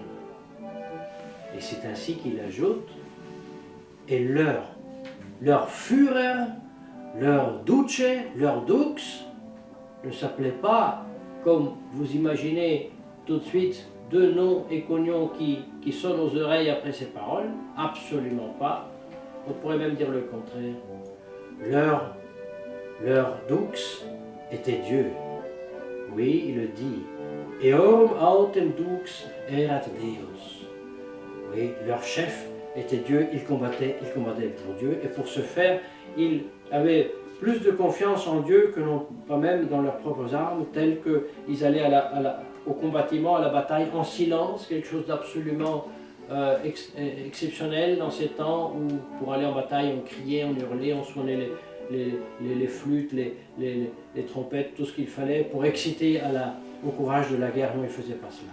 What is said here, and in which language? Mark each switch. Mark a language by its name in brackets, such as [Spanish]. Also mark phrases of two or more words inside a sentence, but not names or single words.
[French] Et c'est ainsi qu'il ajoute, et leur Führer, leur Duce, leur Dux, ne s'appelait pas, comme vous imaginez tout de suite, deux noms éconions qui sonnent aux oreilles après ces paroles, absolument pas. On pourrait même dire le contraire. Leur Dux était Dieu. Oui, il le dit. [Latin] Eorum autem Dux erat Deus. [French] Oui, leur chef était Dieu, ils combattaient pour Dieu, et pour ce faire, ils avaient plus de confiance en Dieu que non pas même dans leurs propres armes, telles qu'ils allaient au combattement, à la bataille en silence, quelque chose d'absolument exceptionnel dans ces temps où pour aller en bataille on criait, on hurlait, on sonnait les flûtes, les trompettes, tout ce qu'il fallait pour exciter au courage de la guerre. Non, ils ne faisaient pas cela.